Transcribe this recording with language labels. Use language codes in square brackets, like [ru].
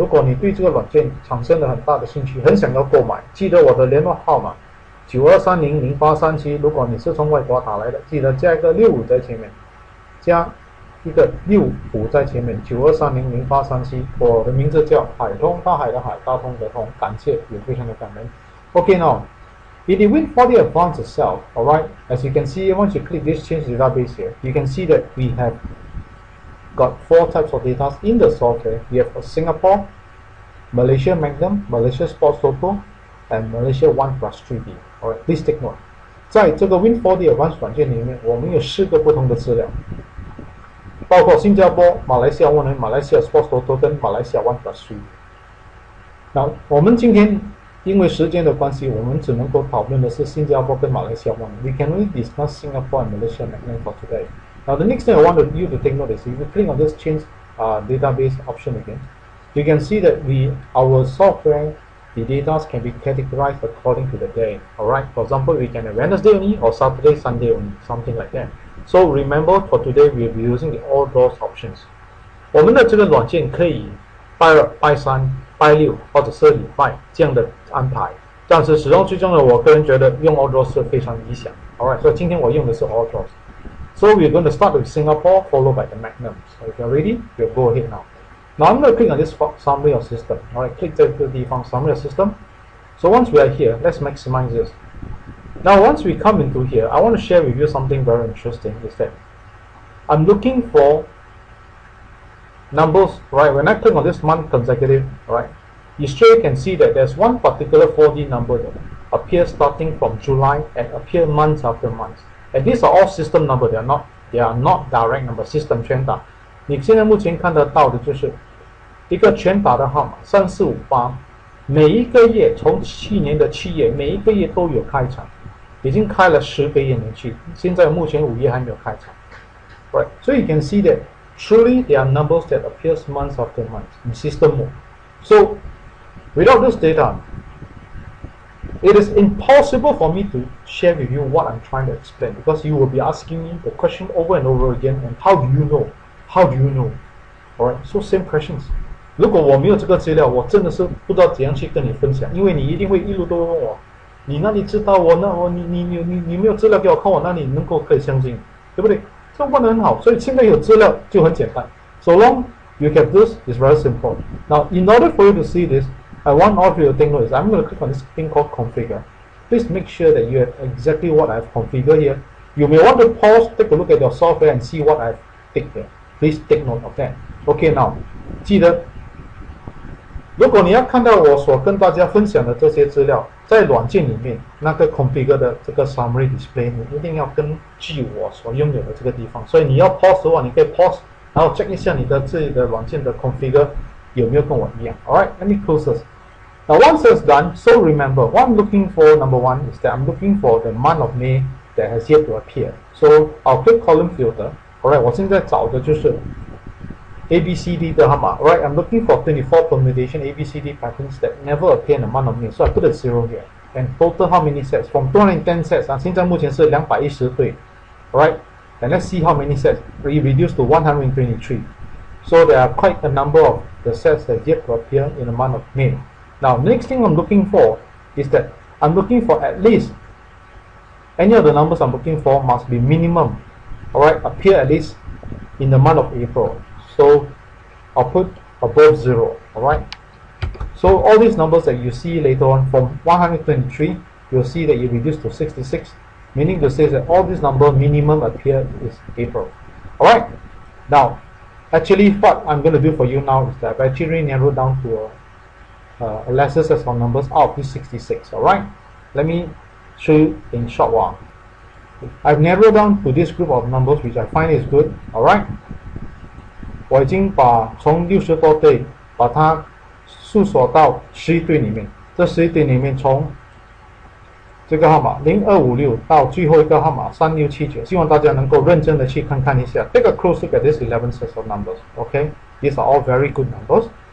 [zh] 如果你对这个软件产生了很大的兴趣，很想要购买，记得我的联络号码92300837。如果你是从外国打来的，记得加一个65在前面，加一个65在前面，92300837。我的名字叫海通，大海的海，大通的通，感谢，也非常的感恩。 [en] Okay, now in the Win4D Advanced itself, alright, as you can see, once you click this change database here, you can see that we have got 4 types of data in the software. We have Singapore, Malaysia Magnum, Malaysia Sports Toto, and Malaysia 1+3D. Alright, please take note. [zh] 在这个 Win4D Advanced 软件里面，我们有4个不同的资料，包括新加坡、马来西亚1、马来西亚 Sports Toto 跟马来西亚 1+3D。那我们今天因为时间的关系，我们只能够讨论的是新加坡跟马来西亚1。 [en] We can only discuss Singapore and Malaysia Magnum for today. Now the next thing I want you to take note is, if you click on this change database option again, you can see that our software, the data can be categorized according to the day. Alright, for example, we can have Wednesday only or Saturday, Sunday only, something like that. So remember, for today we will be using the all draws options. [zh] 我们的这个软件可以拜2、拜3、拜6或者是礼拜这样的安排，但是始终最终的，我个人觉得用 all draws 是非常理想。 [en] Alright, [zh] 所以今天我用的是 all draws. [en] So we're going to start with Singapore, followed by the Magnum. So if you're ready, we'll go ahead now. Now I'm going to click on this summary of system. Alright, click the default summary of system. So once we are here, let's maximize this. Now once we come into here, I want to share with you something very interesting, is that I'm looking for numbers, right? When I click on this month consecutive, right, you straight can see that there's one particular 4D number that appears starting from July and appear months after months. And these are all system number, they are not direct number, system 全打。 [zh] 你现在目前看得到的就是一个全打的号码3458，每一个月从去年的7月，每一个月都有开场，已经开了10个月年去，现在目前5月还没有开场。 [en] Right, so you can see that truly there are numbers that appears months after months in system mode. So without this data, it is impossible for me to share with you what I'm trying to explain, because you will be asking me the question over and over again, and how do you know? How do you know? Alright, so same questions. [zh] 如果我没有这个资料，我真的是不知道怎样去跟你分享，因为你一定会一路都问我，你哪里知道你没有资料给我看，我哪里能够可以相信，对不对？这问得很好，所以现在有资料就很简单。 [en] So long you have this, is very simple. Now, in order for you to see this, I want all of you to take notice. I'm going to click on this thing called configure. Please make sure that you have exactly what I've configured here. You may want to pause, take a look at your software and see what I've ticked here. Please take note of that. Okay, now, [zh] 记得，如果你要看到我所跟大家分享的这些资料，在软件里面那个 configure 的这个 summary display， 你一定要根据我所拥有的这个地方。所以你要 pause 的话，你可以 pause， 然后 check 一下你的自己的软件的 configure 有没有跟我一样。 [en] Alright, let me close this. Now once it's done, so remember, what I'm looking for, number one, is that I'm looking for the month of May that has yet to appear. So I'll click column filter. [zh] Alright, 我现在找的就是 ABCD 的号码。 [en] Alright, I'm looking for 24 permutation ABCD patterns that never appear in the month of May. So I put a 0 here. And total how many sets? From 210 sets. [zh] 现在目前是210对。 [en] Alright, and let's see how many sets. We reduced to 123. So there are quite a number of the sets that yet to appear in the month of May. Now, next thing I'm looking for is that I'm looking for at least any of the numbers I'm looking for must be minimum. Alright, appear at least in the month of April. So I'll put above 0. Alright. So all these numbers that you see later on from 123, you'll see that you reduce to 66, meaning to say that all these numbers minimum appear is April. Alright. Now, actually what I'm going to do for you now is that I've actually narrowed down to a lesser set of numbers out of this 66. Alright. Let me show you in a short while. I've narrowed down to this group of numbers which I find is good. Alright. [zh] 我已经把从60多对把它诉索到11对里面，这11对里面从这个号码0256到最后一个号码3679，希望大家能够认真的去看看一下。 [en] Take a close look at this 11 sets of numbers. Okay, these are all very good numbers.